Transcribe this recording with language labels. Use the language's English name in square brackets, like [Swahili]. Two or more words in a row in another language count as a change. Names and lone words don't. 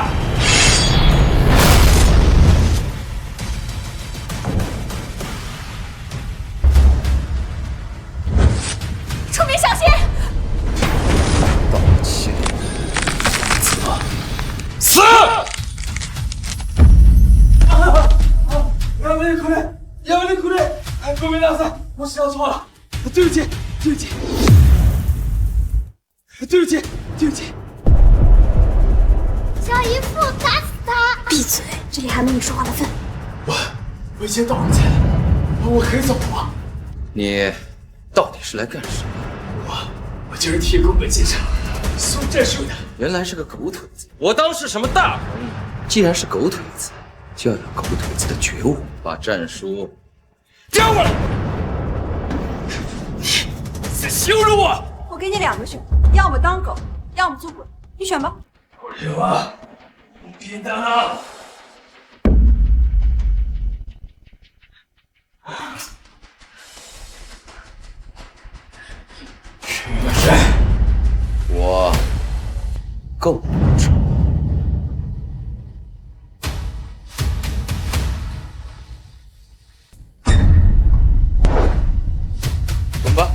[Chinese] 楚明，小心！道歉，死！ [Japanese] やめてくれ！やめてくれ！ごめんなさい， [Chinese] 我知道错了，对不起，对不起，对不起，对不起。小姨夫，打死他！闭嘴，这里还没你说话的份。我已经道了歉，我可以走了吗？你到底是来干什么？我就是替宫本先生送战书的。原来是个狗腿子，我当是什么大朋友？既然是狗腿子，就要有狗腿子的觉悟，把战书交过来。你在羞辱我！我给你两个选择，要么当狗，要么做鬼，你选吧。 [Japanese] これはピンだな。 [Chinese] 我够不着。滚吧！